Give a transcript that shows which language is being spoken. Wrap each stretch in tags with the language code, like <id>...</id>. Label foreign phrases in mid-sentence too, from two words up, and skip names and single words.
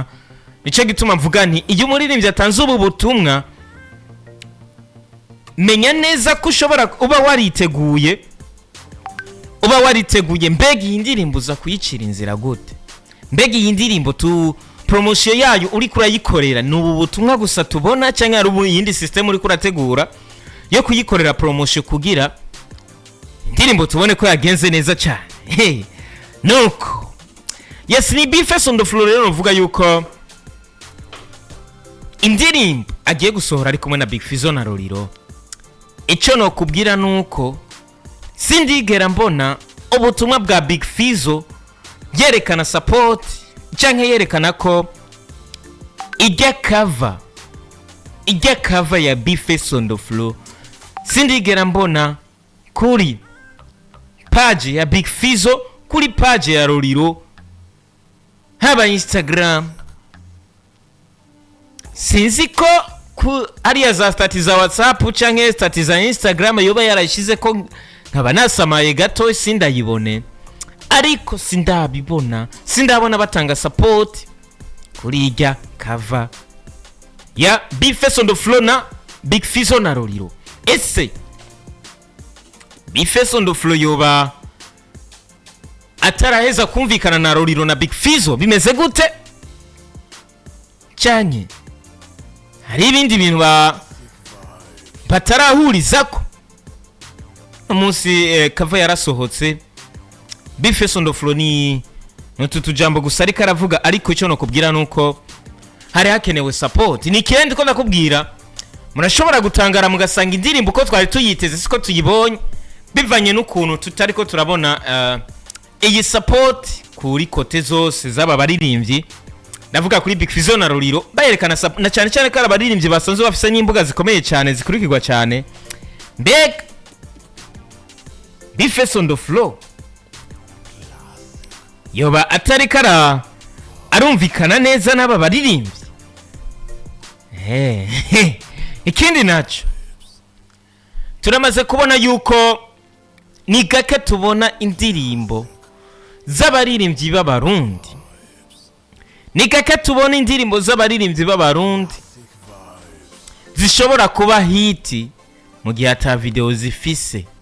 <rw>Nico gituma mvuga nti iyo umuririmbyi atanze ubu butumwa, menya neza ko ushobora uba wariteguye mbega iyi ndirimbo uza kuyicira inzira gute, mbega iyi ndirimbo tu promotion yayo uri kurayikorera ni ubu butumwa gusa tubona cyangwa ari yindi system uri kurategura yo kuyikorera promotion kugira indirimbo tubone ko yagenze neza cyane. Hey, nuko yes, ni Bface on the floor rero uvuga yuko indirimbo agiye gusohora ari kumwe na Fizzo na Lolilo. Icyo no kubwira nuko sindigera mbona ubutumwa bwa Fizzo yerekana support cyangwa yerekana ko ijya cover ya Bface on the floor sindigera mbona kuri page ya Fizzo, kuri page ya Lolilo, haba Instagram.</rw> <rn>Sinzi ko ariya za stati za WhatsApp canke stati za Instagram yoba yarashize ko nkaba nasamaye gato sindayibone, ariko sindabona batanga support kuri ijya cover ya Bface on the floor na Fizzo na Lolilo. Ese Bface on the floor yoba ataraheza kumvikana na Lolilo na Fizzo bimeze gute, cyane hari ibindi bintu batarahurizako?</rn> <rw>Umunsi cover yarasohotse, Bface on the floor ni tujambo gusa ariko aravuga, ariko icyo no kubwira nuko hari hakenewe support. Ni kindi ko ndakubwira, murashobora gutangara mugasanga indirimbo ko twari tuyiteze siko tuyibonye, bivanye n'ukuntu tutari ko turabona iyi support kuri kote zose zaba baririmbyi. Ndavuga kuri Fizzo na Lolilo bayerekana na cyane cyane ko abaririmbyi basanzwe bafise n'imbuga zikomeye cyane zikurikirwa cyane. Mbega Bface on the floor yoba atari kara arumvikana neza n'aba baririmbyi?</rw> <rn>Ikindi naco turamaze kubona yuko ni gake tubona indirimbo z'abaririmbyi b'abarundi, ni gake tubona indirimbo z'abaririmbyi b'abarundi zishobora kuba hiti mu gihe ata video zifise.</rn>